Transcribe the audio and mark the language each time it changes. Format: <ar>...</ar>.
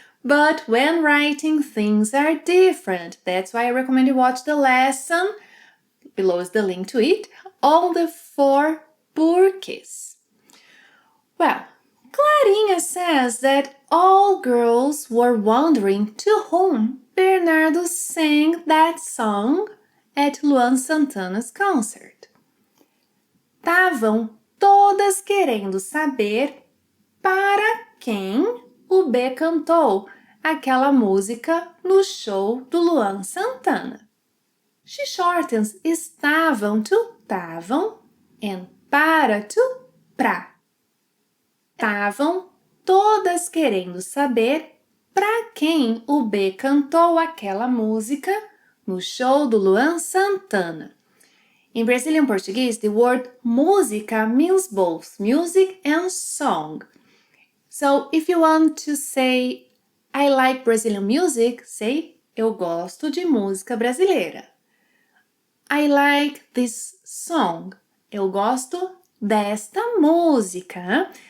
<en>But when writing, things are different. That's why I recommend you watch the lesson, below is the link to it, on the 4 porquês. Well, Clarinha says that all girls were wondering to whom Bernardo sang that song at Luan Santana's concert.</en> <pt>Tavam todas querendo saber para quem o B cantou aquela música no show do Luan Santana.</pt> <en>She shortens estavam to tavam and para to pra.</en> <pt>Tavam todas querendo saber pra quem o B cantou aquela música no show do Luan Santana.</pt> <en>In Brazilian Portuguese, the word música means both music and song. So if you want to say I like Brazilian music, say</en> <pt>eu gosto de música brasileira.</pt> <en>I like this song.</en> <pt>Eu gosto desta música.</pt>